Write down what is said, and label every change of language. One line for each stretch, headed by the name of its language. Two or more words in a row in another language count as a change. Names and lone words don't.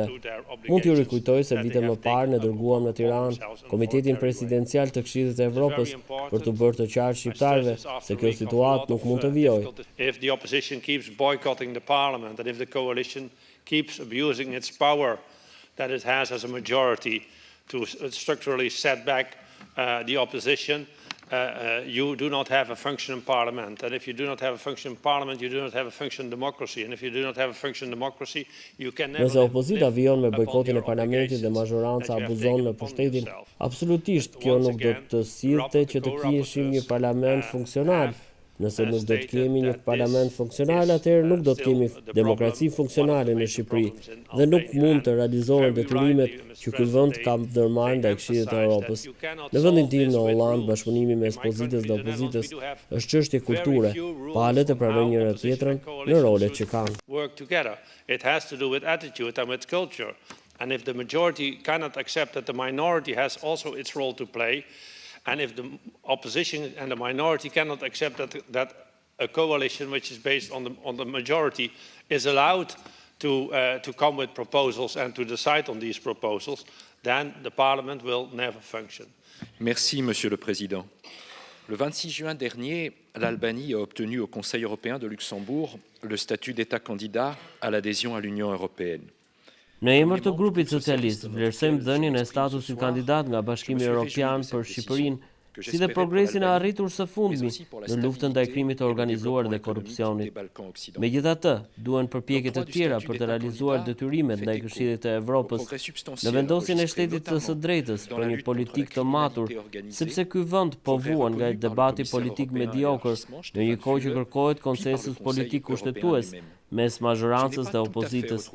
Albanian: Mund t'ju rikujtoj se vite më parë ne dërguam në Tiranë Komitetin Presidencial të Këshillit të Evropës për të bërë të qartë shqiptarëve se kjo situatë nuk mund të vijojë.
English: If the opposition keeps boycotting the parliament and if the coalition keeps abusing its power that it has as a majority to structurally set back the opposition, you do not have a functioning parliament. And if you do not have a functioning parliament, you do not have a functioning democracy. And if you do not have a functioning democracy, you can never...
Albanian: Nëse opozita vijon me bojkotin e parlamentit dhe mazhoranca abuzon në pushtetin, absolutisht kjo nuk do të sillte që të kishim një parlament funksional. Nëse nuk do të kemi një parlament funksional, atëherë nuk do të kemi demokraci funksionale në Shqipëri dhe nuk mund të realizohen detyrimet që ky vend ka ndërmarrë ndaj Këshillit të Evropës. Në vendin tim në Holland, bashkëpunimi mes pozitës dhe opozitës është çështje kulture, palët e pranojnë njëra tjetrën në rolet që kanë.
English: Work together. It has to do with attitude and with culture. And if the majority cannot accept that the minority has also its role to play, and if the opposition and the minority cannot accept that a coalition which is based on the majority is allowed to come with proposals and to decide on these proposals, then the parliament will never function.
French: Merci, Monsieur le Président. Le 26 juin dernier, l'Albanie a obtenu au Conseil européen de Luxembourg le statut d'État candidat à l'adhésion à l'Union européenne.
Albanian: Në emër të grupit socialist, vlerësojmë dhënien e statusit kandidat nga Bashkimi Evropian për Shqipërinë, si dhe progresin e arritur së fundmi në luftën ndaj krimit të organizuar dhe korrupsionit. Megjithatë, duhen përpjekje të tjera për të realizuar detyrimet ndaj Këshillit të Evropës në vendosjen e shtetit të së drejtës për një politikë të matur, sepse ky vend po vuan nga debati politik mediokër në një kohë që kërkohet konsensus politik kushtetues mes mazhorancës dhe opozitës.